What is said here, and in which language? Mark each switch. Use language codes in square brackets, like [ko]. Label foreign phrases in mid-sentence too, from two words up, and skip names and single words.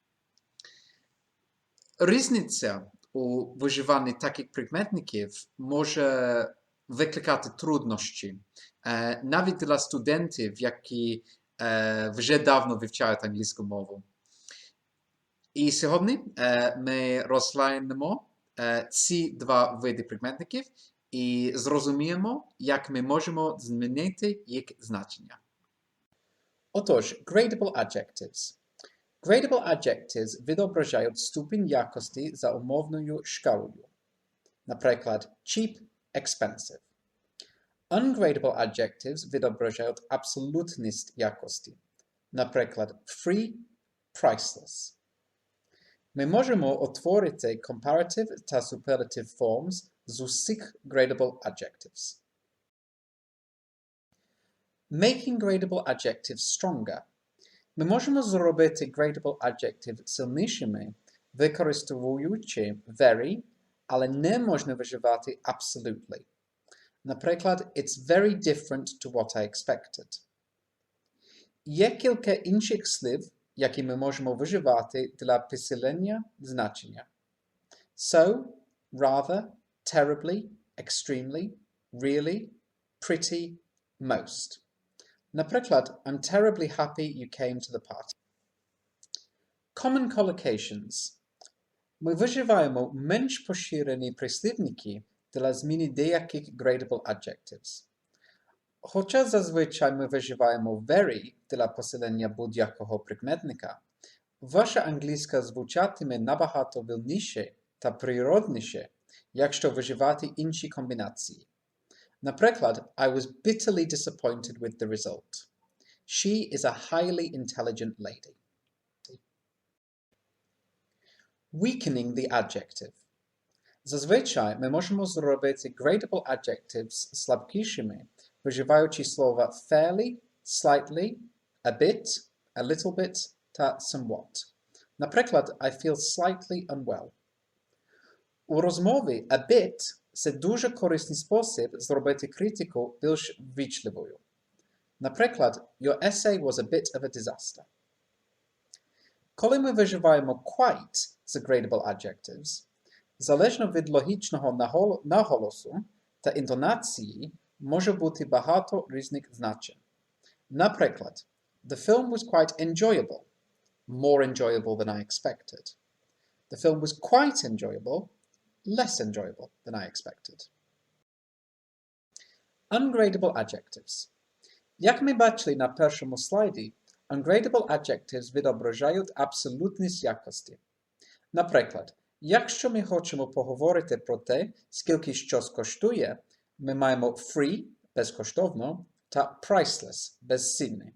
[uk] Різниця у вживанні таких прикметників може викликати труднощі, навіть для студентів, які вже давно вивчають англійську мову. І сьогодні ми розглянемо ці два види прикметників і зрозуміємо, як ми можемо змінити їх значення. Отож, [en] gradable adjectives. Gradable adjectives [uk] відображають ступінь якості за умовною шкалою. Наприклад, [en] cheap, expensive. Ungradable adjectives [uk] відображають абсолютність якості. Наприклад, [en] free, priceless. [uk] Ми можемо утворити comparative та [en] superlative forms [uk] з усіх [en] gradable adjectives. Making gradable adjectives stronger. [uk] Ми можемо зробити [en] gradable adjective [uk] сильнішими, використовуючи very, але не можна вживати absolutely. [en] Наприклад, it's very different to what I expected. [uk] Є кілька інших слів, які ми можемо вживати для посилення значення. [en] So, rather, terribly, extremely, really, pretty, most. Наприклад, I'm terribly happy you came to the party. Common collocations. [uk] Ми вживаємо менш поширені прислівники для зміни деяких [en] gradable adjectives. [uk] Хоча зазвичай ми вживаємо very для посилення будь-якого прикметника, ваша англійська звучатиме набагато вільніше та природніше, якщо вживати інші комбінації. Наприклад, [en] I was bitterly disappointed with the result. She is a highly intelligent lady. Weakening the adjective. [uk] Зазвичай ми можемо зробити [en] gradable adjectives [uk] слабкішими, вживаючи слова [en] fairly, slightly, a bit, a little bit [uk] та somewhat. [en] Наприклад, I feel slightly unwell. [uk] У розмові [en] a bit – [uk] це дуже корисний спосіб зробити критику більш ввічливою. Наприклад, [en] your essay was a bit of a disaster. [uk] Коли ми вживаємо quite з [en] gradable adjectives, [uk] залежно від логічного наголосу та інтонації, може бути багато різних значень. Наприклад, [en] the film was quite enjoyable, more enjoyable than I expected. The film was quite enjoyable, less enjoyable than I expected. Ungradable adjectives. [uk] Як ми бачили на першому слайді, [en] ungradable adjectives [uk] відображають абсолютність якості. Наприклад, якщо ми хочемо поговорити про те, скільки щось коштує, ми маємо free – безкоштовно та priceless – безцінний.